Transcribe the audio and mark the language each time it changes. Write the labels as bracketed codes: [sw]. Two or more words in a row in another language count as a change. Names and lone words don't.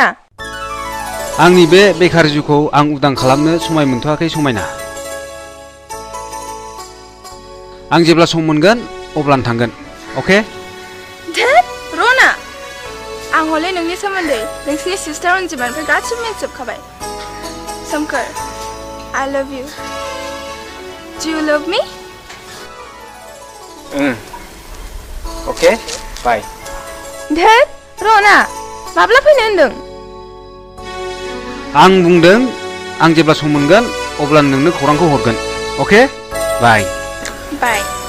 [brx] आंनि बे बेकार जिउखौ आं उदां खालामनो समाय मोनथ'आखै समायना आं जेब्ला सम मोनगोन अब्लानो थांगोन अके धोद रना आं हले नोंनि सोमोन्दै नोंसिनि सिस्टार अनजिमानिफ्राय गासिबो मिन्थिजोबखाबाय सोमखोर [en] I love you Do you love me? [brx] अके बाय धोद रना माब्ला फैनो होनदों आं बुंदों आं जेब्ला सम मोनगोन अब्ला नोंनो खौरांखौ हरगोन अके बाय बाय